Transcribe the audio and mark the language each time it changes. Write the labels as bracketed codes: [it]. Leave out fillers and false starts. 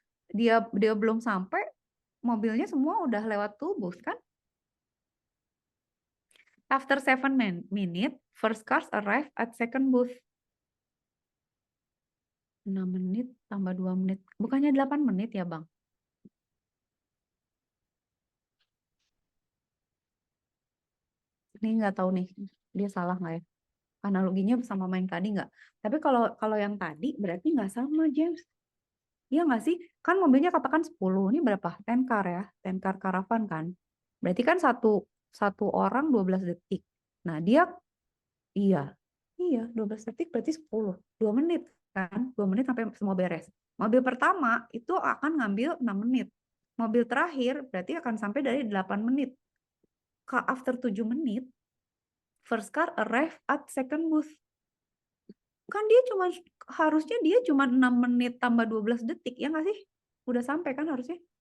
[id] Dia belum sampai, mobilnya semua udah lewat tuh booth kan? [en] After 7 minutes, first cars arrive at second booth. [id] 6 menit tambah 2 menit. Bukannya 8 menit ya, Bang? Ini nggak tahu nih, dia salah nggak ya? Analoginya sama main tadi nggak? Tapi kalau yang tadi berarti nggak sama, James. Iya nggak sih? Kan mobilnya katakan 10, ini berapa? 10 car ya, 10 car caravan kan. Berarti kan satu orang 12 detik. Nah, iya. Iya, 12 detik berarti 10. 2 menit kan? 2 menit sampai semua beres. Mobil pertama itu akan ngambil 6 menit. Mobil terakhir berarti akan sampai dari 8 menit. [en] After 7 menit, first car arrive at second booth. [id] Kan harusnya dia cuma 6 menit tambah 12 detik, ya nggak sih? Udah sampai kan harusnya?